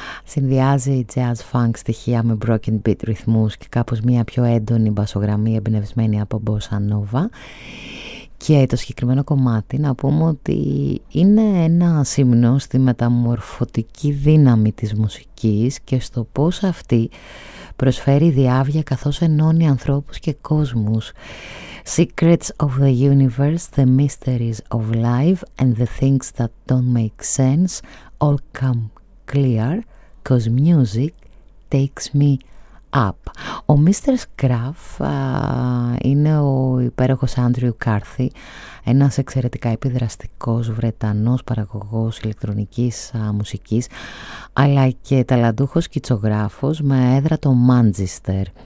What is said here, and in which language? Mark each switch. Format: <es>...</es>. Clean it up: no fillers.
<el>Συνδυάζει jazz funk στοιχεία με broken beat ρυθμούς και κάπως μια πιο έντονη μπασογραμμή εμπνευσμένη από bossa nova. Και το συγκεκριμένο κομμάτι, να πούμε ότι είναι ένα σύμνο στη μεταμορφωτική δύναμη της μουσικής και στο πώς αυτή προσφέρει διάβια καθώς ενώνει ανθρώπους και κόσμους.</el> <en>Secrets of the universe, the mysteries of life and the things that don't make sense all come clear. Because music takes me up.</en> <el>Ο Mr. Scruff είναι ο υπέροχος Andrew Carthy, ένας εξαιρετικά επιδραστικός Βρετανός παραγωγός ηλεκτρονικής μουσικής, αλλά και ταλαντούχος κιτσογράφος με έδρα το Manchester.</el>